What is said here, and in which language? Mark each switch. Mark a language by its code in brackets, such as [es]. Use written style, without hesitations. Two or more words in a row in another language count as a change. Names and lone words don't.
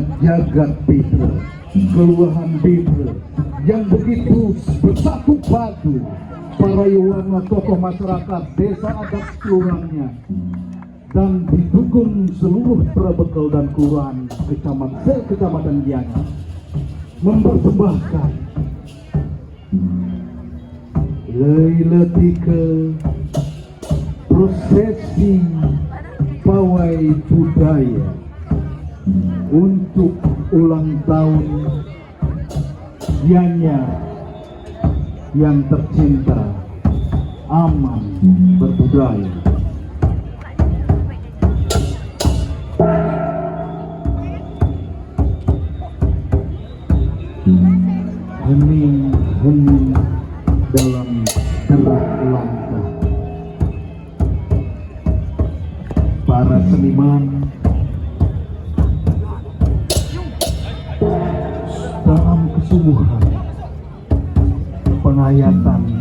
[id] Jagat Bitra, Kelurahan Bitra, yang begitu bersatu padu para yuwana tokoh masyarakat desa adat kelurahannya dan didukung seluruh prabekal dan kelurahan Kecamatan Gianyar mempersembahkan Leiletika prosesi pawai budaya untuk ulang tahun Gianyar yang tercinta, aman berbudaya. Hening-hening dalam gerak langkah para seniman dalam kesungguhan penghayatan